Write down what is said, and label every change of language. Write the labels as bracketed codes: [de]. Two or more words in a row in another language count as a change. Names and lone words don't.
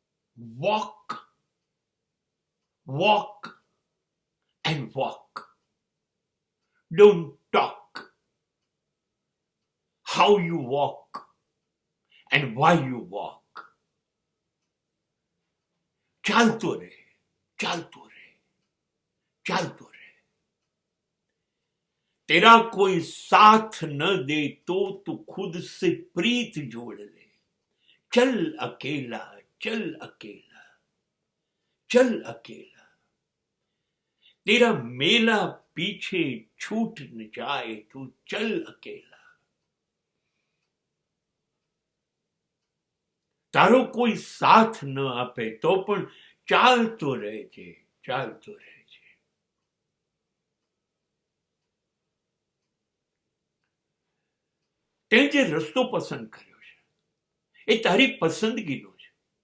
[en] walk, walk, and walk. Don't talk. How you walk and why you walk. [gu] ચાલતો રહે, ચાલતો રહે, ચાલતો રહે. [hi] तेरा कोई साथ न दे तो तू खुद से प्रीत जोड़ ले. चल अकेला, चल अकेला, चल अकेला. तेरा मेला पीछे छूट न जाए तू चल अकेला. [gu] તારો કોઈ સાથ ન આપે તો પણ ચાલતો રહેજે, ચાલતો રહેજે. તે જે રસ્તો પસંદ કર્યો છે એ તારી પસંદગીનો છે.